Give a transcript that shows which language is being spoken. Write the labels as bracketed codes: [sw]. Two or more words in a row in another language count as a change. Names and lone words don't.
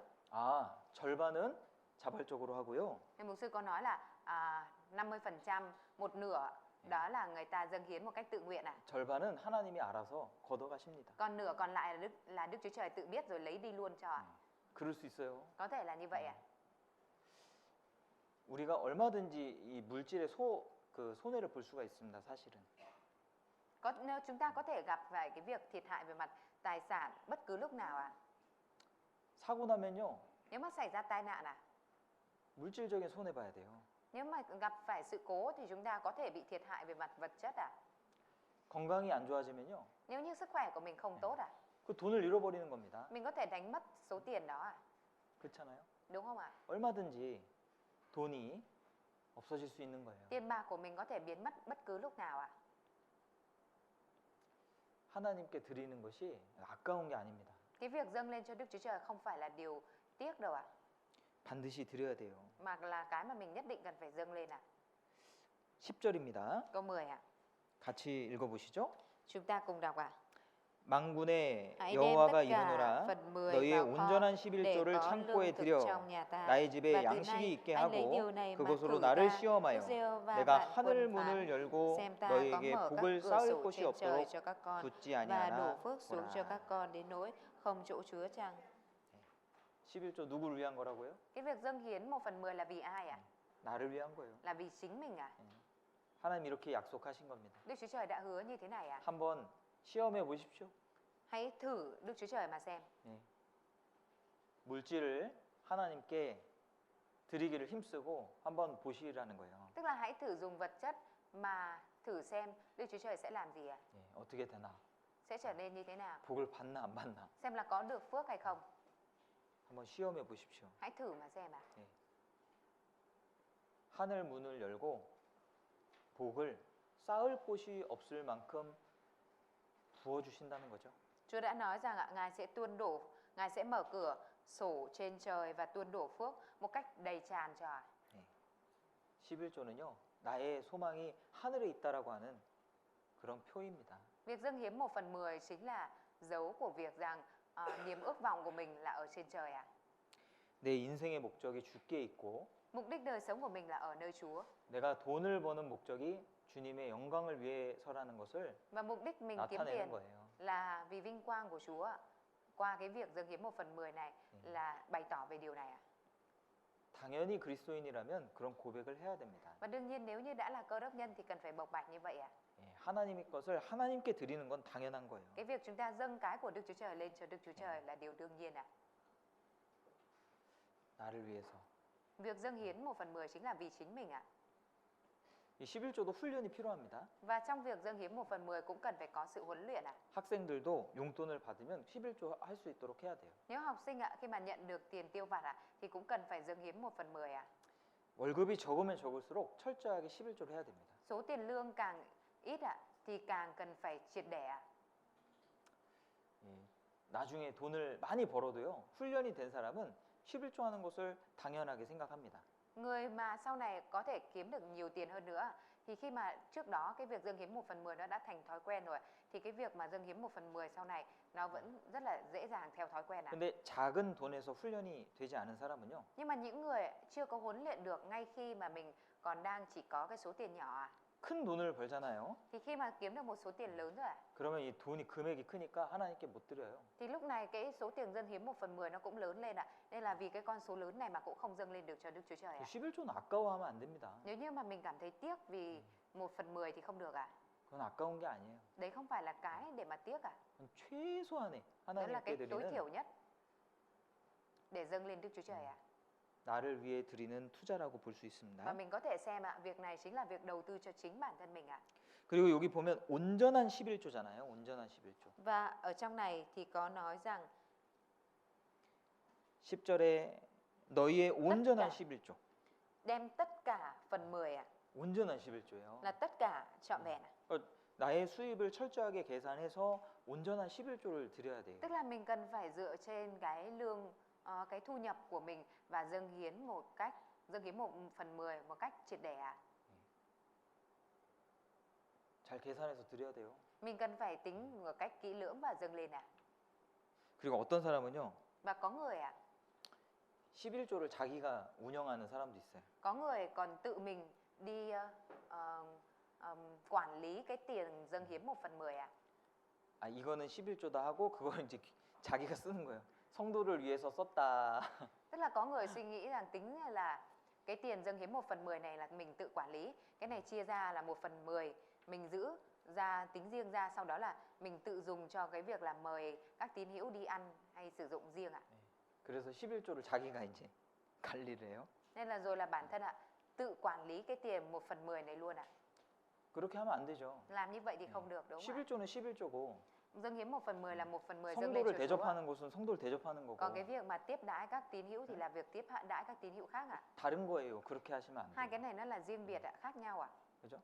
[ko] 아, 절반은 자발적으로 하고요. [vi] Nên mục sư có nói là 50%, một nửa đó là người ta dâng hiến một cách tự nguyện ạ. [ko] 절반은 하나님이 알아서 걷어가십니다. [vi] Còn nửa còn lại là Đức Chúa Trời tự biết rồi lấy đi luôn cho ạ. [ko] 그럴 수 있어요. [vi] Có thể là như vậy ạ. [ko] 우리가 얼마든지 이 물질의 손해를 볼 수가 있습니다. 사실은. [vi] Chúng ta có thể gặp phải cái việc thiệt hại về mặt tài sản bất cứ lúc nào ạ. [ko] 사고 나면요. [vi] Nếu mà xảy ra tai nạn ạ, [ko] 물질적인 손해 봐야 돼요. [vi] nếu mà gặp phải sự cố thì chúng ta có thể bị thiệt hại về mặt vật chất ạ. [ko] 건강이 안 좋아지면요. [vi] Nếu như sức khỏe của mình không tốt ạ, [ko] 그 돈을 잃어버리는 겁니다. [vi] mình có thể đánh mất số tiền đó ạ. [ko] 그렇잖아요. [vi] Đúng không ạ? [ko] 얼마든지 돈이 없어질 수 있는 거예요. [vi] Tiền bạc của mình có thể biến mất bất cứ lúc nào ạ. [ko] 하나님께 드리는 것이 아까운 게 아닙니다. [vi] Cái việc dâng lên cho Đức Chúa Trời không phải là điều tiếc đâu ạ. [ko] 반드시 드려야 돼요. [vi] mà là cái mà mình nhất định cần phải dâng lên ạ. [ko] 10절입니다. [vi] Câu 10 ạ. [ko] 같이 읽어보시죠. [vi] Chúng ta cùng đọc ạ. [ko] 만군의 [vi] Hãy đem tất [ko] 여호와가 [vi] cả [ko] 이르노라 [vi] phần 10 [ko] 너희의 [vi] vào kho [ko] 온전한 [vi] để [ko] 11조를 [vi] có [ko] 창고에 [vi] lương thực [ko] 들여 [vi] trong nhà ta. [ko] 나의 집에 [vi] Và từ [ko] 양식이 [vi] nay [ko] 있게 [vi] anh lấy [ko] 하고 [vi] điều này mà [ko] 그것으로 [vi] thử [ko] 나를 [vi] ta. [ko] 시험하여 [vi] Đức Giê-hô-va [ko] 내가 [vi] vạn [ko] 하늘 [vi] quân [ko] 문을 [vi] phán, [ko] 열고 [vi] xem ta có [ko] 너희에게 [vi] mở các [ko] 복을 [vi] cửa [ko] 쌓을 [vi] sổ [ko] 곳이 [vi] trên trời [ko] 없도록 [vi] cho các con [ko] 붙지 [vi] và đổ [ko] 아니하나 [vi] phước xuống cho các [ko] 보라. [vi] con đến nỗi không chỗ chứa chăng. [ko] 11조 누구를 위한 거라고요? [vi] Cái việc dâng hiến 1/10 là vì ai ạ? [ko] 나를 위한 거예요. [vi] Là vì chính mình ạ? [ko] 하나님 이렇게 약속하신 겁니다. [vi] Đức Chúa Trời đã hứa như thế này ạ? [ko] 한번 시험해 보십시오. [vi] Hãy thử Đức Chúa Trời mà xem. [ko] 물질을 하나님께 드리기를 힘쓰고 한번 보시라는 거예요. [vi] Tức là hãy thử dùng vật chất mà thử xem Đức Chúa Trời sẽ làm gì ạ? [ko] 어떻게 되나? [vi] Sẽ trở nên như thế nào? [ko] 복을 받나 안 받나? [vi] Xem là có được phước hay không? [ko] 한번 시험해 보십시오. [vi] Hãy thử mà xem ạ. [ko] 하늘 문을 열고 복을 쌓을 곳이 없을 만큼 부어 주신다는 거죠. [vi] Chúa đã nói rằng ạ, Ngài sẽ tuôn đổ, Ngài sẽ mở cửa sổ trên trời và tuôn đổ phước một cách đầy tràn cho ạ. [ko] 11조는요. 나의 소망이 하늘에 있다라고 하는 그런 표입니다. [vi] Việc dâng hiến 1/10 chính là dấu của việc rằng niềm ước vọng của mình là ở trên trời ạ. [ko] 내 인생의 목적이 주께 있고 [vi] Mục đích đời sống của mình là ở nơi Chúa. [ko] 내가 돈을 버는 목적이 주님의 영광을 위해서라는 것을 [vi] Và mục đích mình kiếm [ko] 나타내는 [vi] tiền [ko] 거예요. [vi] là vì vinh quang của Chúa ạ. Qua cái việc dâng hiến 1/10 này là bày tỏ về điều này ạ. [ko] 당연히 그리스도인이라면 그런 고백을 해야 됩니다. [vi] Và đương nhiên nếu như đã là cơ đốc nhân thì cần phải bộc bạch như vậy ạ. [ko] 하나님의 것을 하나님께 드리는 건 당연한 거예요. [vi] Cái việc chúng ta dâng cái của Đức Chúa Trời lên cho Đức Chúa Trời là điều đương nhiên ạ. [ko] 나를 위해서. [vi] Việc dâng hiến 1/10 chính là vì chính mình ạ. [ko] 이 11조도 훈련이 필요합니다. [vi] Và trong việc dâng hiến 1/10 cũng cần phải có sự huấn luyện ạ. [ko] 학생들도 용돈을 받으면 11조 할 수 있도록 해야 돼요. [vi] Nếu học sinh ạ, khi mà nhận được tiền tiêu vặt ạ, thì cũng cần phải dâng hiến 1/10 ạ. [ko] 월급이 적으면 적을수록 철저하게 11조를 해야 됩니다. [vi] Số tiền lương càng ít ạ, thì càng cần phải triệt để ạ. [ko] 나중에 돈을 많이 벌어도요. 훈련이 된 사람은 11조 하는 것을 당연하게 생각합니다. [vi] Người mà sau này có thể kiếm được nhiều tiền hơn nữa thì khi mà trước đó cái việc dâng hiến 1/10 nó đã thành thói quen rồi thì cái việc mà dâng hiến 1/10 sau này nó vẫn rất là dễ dàng theo thói quen ạ. [ko] 근데 작은 돈에서 훈련이 되지 않은 사람은요. [vi] Nhưng mà những người chưa có huấn luyện được ngay khi mà mình còn đang chỉ có cái số tiền nhỏ ạ, [ko] 큰 돈을 벌잖아요. [vi] thì khi mà kiếm được một số tiền lớn rồi ạ, [ko] 그러면 이 돈이 금액이 크니까 하나님께 못 드려요. [vi] thì lúc này cái số tiền dâng hiến 1/10 nó cũng lớn lên ạ. Nên là vì cái con số lớn này mà cũng không dâng lên được cho Đức Chúa Trời ạ. [ko] 11조는 아까워하면 안 됩니다. [vi] Nếu như mà mình cảm thấy tiếc vì 1/10 thì không được ạ. [ko] 그건 아까운 게 아니에요. [vi] Đấy không phải là cái để mà tiếc ạ. [ko] 그건 최소한의 [vi] Đó là [ko] 하나님께 [vi] cái tối [ko] 드리는 [vi] thiểu nhất để dâng lên Đức Chúa Trời ạ. [ko] 나를 위해 드리는 투자라고 볼 수 [vi] Và [ko] 있습니다. [vi] mình có thể xem ạ, việc này chính là việc đầu tư cho chính bản thân mình ạ. [ko] 그리고 여기 보면 온전한 11조잖아요. 온전한 11조. [vi] Và ở trong này thì có nói rằng [ko] 10절에 너희의 온전한 [vi] cả. [ko] 11조. [vi] đem tất cả phần 10 ạ, [ko] 온전한 11조예요. [vi] là tất cả trọn vẹn ạ. [ko] 나의 수입을 철저하게 계산해서 온전한 11조를 드려야 돼요. [vi] Tức là mình cần phải dựa trên cái lương, cái thu nhập của mình và dâng hiến 1/10 một cách triệt để ạ. [ko] 잘 계산해서 드려야 돼요. [vi] Mình cần phải tính một cách kỹ lưỡng và dâng lên ạ. [ko] 그리고 어떤 사람은요. [vi] Và có người ạ, [ko] 11조를 자기가 운영하는 사람도 있어요. [vi] có người còn tự mình đi quản lý cái tiền dâng hiến 1/10 ạ. [ko] 아, 이거는 11조다 하고 그걸 이제 자기가 쓰는 거예요. 성도를 위해서 썼다. [vi] Tức là có người suy nghĩ rằng tính là cái tiền dâng hiến 1/10 này là mình tự quản lý, cái này chia ra là 1/10 mình giữ ra tính riêng ra, sau đó là mình tự dùng cho cái việc là mời các tín hữu đi ăn hay sử dụng riêng ạ. [ko] 그래서 11조를 자기가 이제 관리를 해요. [vi] Nên là rồi là bản thân ạ tự quản lý cái tiền 1/10 này luôn ạ. [ko] 그렇게 하면 안 되죠. [vi] Làm như vậy thì không được, đúng không ạ? [ko] 11조는 11조고 [vi] Dâng hiến 1/10 là 1/10 dâng lên [ko] 성도를 [vi] cho Chúa ạ. [ko] 대접하는 것은 성도를 대접하는 거고 [vi] Còn cái việc mà tiếp đãi các tín hữu thì là việc tiếp đãi các tín hữu khác ạ. [ko] 다른 거예요. 그렇게 하시면 안 [vi] Hai [ko] 돼요. [vi] cái này nó là riêng biệt ạ, khác nhau ạ. [ko] 그죠?